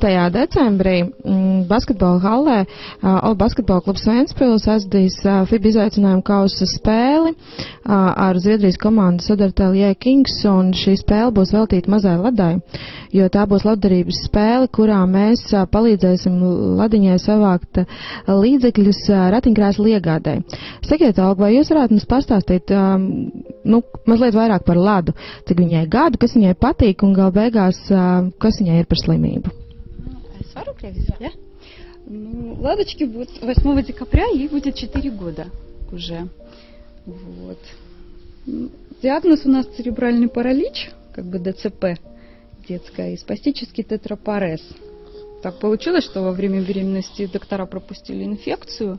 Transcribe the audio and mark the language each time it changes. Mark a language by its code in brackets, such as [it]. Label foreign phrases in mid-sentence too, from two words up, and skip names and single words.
[lv] decembrī basketbola hallē basketbola klubs Ventspils aizdīs FIBA izaicinājumu kausa spēli ar Zviedrijas komandu Södertälje Kings, un šī spēle būs veltīta mazai Ladai, jo tā būs labdarības spēle, kurā mēs palīdzēsim Ladiņai savākt līdzekļus ratiņkrēslu iegādai. Sakiet, Olga, vai jūs varētu mums pastāstīt mazliet vairāk par Ladu, cik viņai gadu, kas viņai patīk un gal beigās, kas viņai ir par slimību? Es varu krieviski, ja? [ru] Ладочке будет 8 декабря, ей будет 4 года уже. Вот. Диагноз у нас церебральный паралич, как бы ДЦП детская, и спастический тетрапарез. Так получилось, что во время беременности доктора пропустили инфекцию.